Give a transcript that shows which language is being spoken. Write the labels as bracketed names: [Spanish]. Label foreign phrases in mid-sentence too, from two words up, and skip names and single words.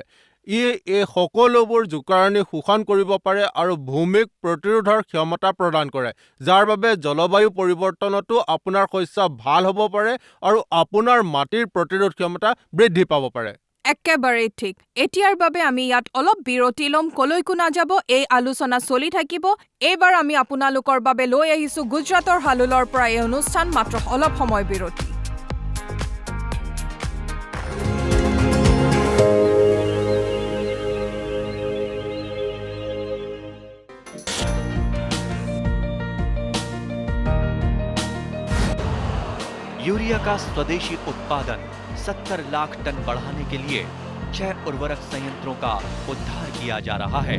[Assamese] ই এই সকলোবোৰ জোকাৰণি শোষণ কৰিব পাৰে আৰু ভূমিক প্ৰতিৰোধৰ ক্ষমতা প্ৰদান কৰে, যাৰ বাবে জলবায়ু পৰিৱৰ্তনতো আপোনাৰ শস্য ভাল হ'ব পাৰে আৰু আপোনাৰ মাটিৰ প্ৰতিৰোধ ক্ষমতা বৃদ্ধি পাব পাৰে। একেবাৰে ঠিক। এতিয়াৰ বাবে আমি ইয়াত অলপ বিৰতি ল'ম। কলৈকো নাযাব, এই আলোচনা চলি থাকিব। এইবাৰ আমি আপোনালোকৰ বাবে লৈ আহিছোঁ গুজৰাটৰ হালোলৰ পৰা এই অনুষ্ঠান। মাত্ৰ অলপ সময় বিৰতি। [Hindi] यूरिया का स्वदेशी उत्पादन 70 लाख टन बढ़ाने के लिए 6 उर्वरक संयंत्रों का उद्धार किया जा रहा है।